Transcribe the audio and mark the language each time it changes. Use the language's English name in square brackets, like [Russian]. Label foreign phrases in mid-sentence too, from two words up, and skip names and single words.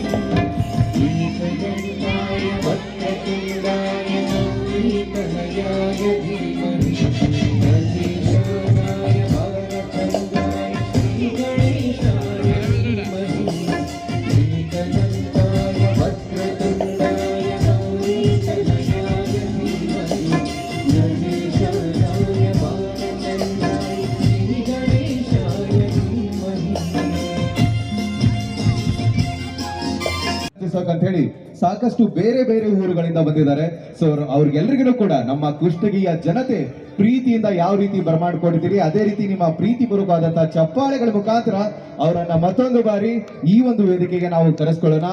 [Sanskrit] एकदन्ताय वक्रतुण्डाय गौरीतनयाय धीमहि गणेशानाय वरदचन्द्राय श्रीगणेशाय धीमहि एकदन्ताय वक्रतुण्डाय गौरीतनयाय धीमहि गणेशानाय वरदचन्द्राय श्रीगणेशाय धीमहि [Kannada] ಅಂತ ಹೇಳಿ ಸಾಕಷ್ಟು ಬೇರೆ ಬೇರೆ ಊರುಗಳಿಂದ ಬಂದಿದ್ದಾರೆ. ಸೊ ಅವ್ರಿಗೆಲ್ಲರಿಗೂ ಕೂಡ ನಮ್ಮ ಕುಷ್ಟಗಿಯ ಜನತೆ ಪ್ರೀತಿಯಿಂದ ಯಾವ ರೀತಿ ಬರಮಾಡ್ಕೊಂಡಿದ್ದೀರಿ ಅದೇ ರೀತಿ ನಿಮ್ಮ ಪ್ರೀತಿ ಪೂರ್ವಕವಾದಂತಹ ಚಪ್ಪಾಳೆಗಳ ಮುಖಾಂತರ ಅವರನ್ನ ಮತ್ತೊಂದು ಬಾರಿ ಈ ಒಂದು ವೇದಿಕೆಗೆ ನಾವು ಕರೆಸ್ಕೊಳ್ಳೋಣ.